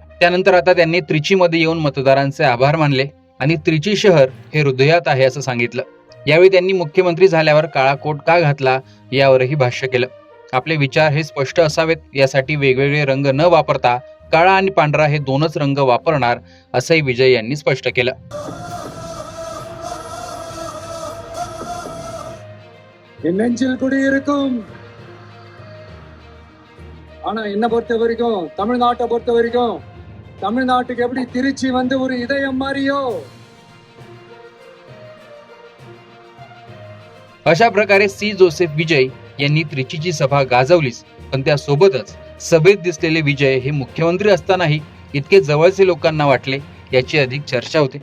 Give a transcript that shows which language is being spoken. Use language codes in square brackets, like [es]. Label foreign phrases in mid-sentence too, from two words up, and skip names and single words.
[mr] त्यानंतर आता त्यांनी त्रिचीमध्ये येऊन मतदारांचे आभार मानले आणि त्रिची शहर हे हृदयात आहे असं सांगितलं. यावेळी त्यांनी मुख्यमंत्री झाल्यावर काळा कोट का घातला यावरही भाष्य केलं. आपले विचार हे स्पष्ट असावेत यासाठी वेगवेगळे रंग न वापरता काळा आणि पांढरा हे दोनच रंग वापरणार असंही विजय यांनी स्पष्ट केलं. [ta] என் நெஞ்சில் குடியிருக்கும். ஆனா என்ன பொறுத்த வரைக்கும், தமிழ்நாட்டை பொறுத்த வரைக்கும், தமிழ்நாட்டுக்கு எப்படி திருச்சி வந்து ஒரு இதயம் मारियो. [mr] अशा प्रकारे सी जोसेफ विजय यांनी त्रिचीची सभा गाजवलीच, पण त्यासोबतच सभेत दिसलेले विजय हे मुख्यमंत्री असतानाही इतके जवळचे लोकांना वाटले याची अधिक चर्चा होते.